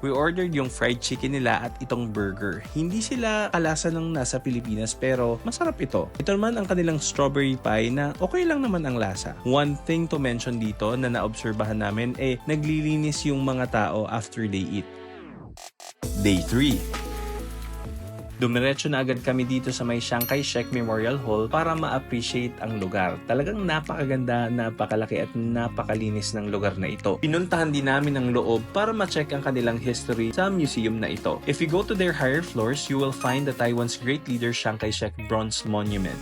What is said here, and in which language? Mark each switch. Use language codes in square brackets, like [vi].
[en] We ordered [tl] yung fried chicken nila at itong burger. Hindi sila kalasa ng nasa Pilipinas pero masarap ito. Ito naman ang kanilang strawberry pie na okay lang naman ang lasa. [en] One thing to mention [tl] dito na naobserbahan namin naglilinis yung mga tao [en] after they eat. Day 3. [tl] Dumiretso na agad kami dito sa may Chiang Kai-shek Memorial Hall para ma-appreciate ang lugar. Talagang napakaganda, napakalaki at napakalinis ng lugar na ito. Pinuntahan din namin ang loob para ma-check ang kanilang history sa museum na ito. [en] If you go to their higher floors, you will find the Taiwan's great leader Chiang Kai-shek Bronze Monument.